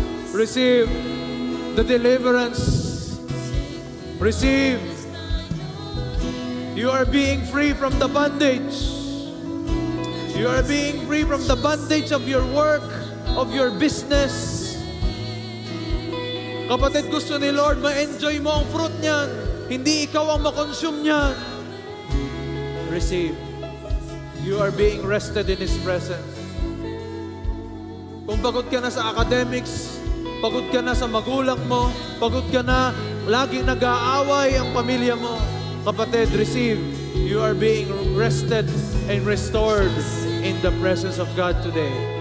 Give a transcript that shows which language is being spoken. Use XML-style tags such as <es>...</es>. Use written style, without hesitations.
<en>Receive the deliverance. Receive. You are being free from the bondage. You are being free from the bondage of your work, of your business.</en> <tl>Kapatid, gusto ni Lord, ma-enjoy mo ang fruit niyan. Hindi ikaw ang ma-consume niyan.</tl> <en>Receive. You are being rested in His presence.</en> <tl>Kung pagod ka na sa academics, pagod ka na sa magulang mo, pagod ka na, laging nag-aaway ang pamilya mo, kapatid, receive.</tl> <en>You are being rested and restored in the presence of God today.</en>